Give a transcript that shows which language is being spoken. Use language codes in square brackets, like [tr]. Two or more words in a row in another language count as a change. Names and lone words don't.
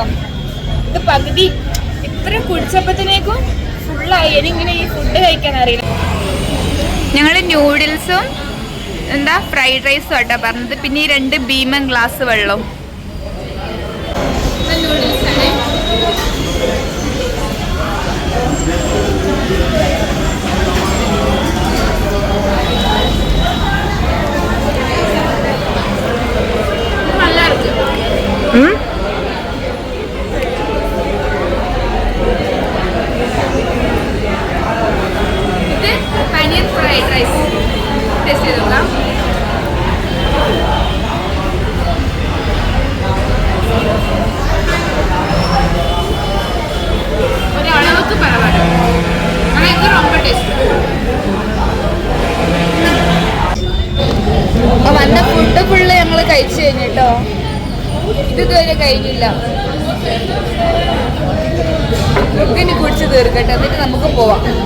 [ml] ഇത് പകുതി ഇത്രയും കുടിച്ചപ്പോഴത്തേക്കും ഫുള്ളായി. എനിക്കിങ്ങനെ ഈ ഫുഡ് കഴിക്കാൻ അറിയില്ല. ഞങ്ങൾ ന്യൂഡിൽസും എന്താ [en] fried rice [ml] ആട്ടോ പറഞ്ഞത്. പിന്നെ ഈ 2 ഭീമൻ ഗ്ലാസ് വെള്ളം. നൂഡിൽസാണ്. [ta] நல்லா இருக்கு. இது பனீர் [en] fried rice taste [ta] ചെയ്തോക്കാം. ஒரு அளவுக்கு பரவாயில்லை, ஆனால் இது ரொம்ப டேஸ்ட். [ml] വന്ന ഫുഡ് ഫുള്ള് ഞങ്ങൾ കഴിച്ചു കഴിഞ്ഞിട്ടോ. ഇത് ഇതുവരെ കഴിഞ്ഞില്ല. ഇനി കുടിച്ച് തീർക്കട്ടെ, എന്നിട്ട് നമുക്ക് പോവാം.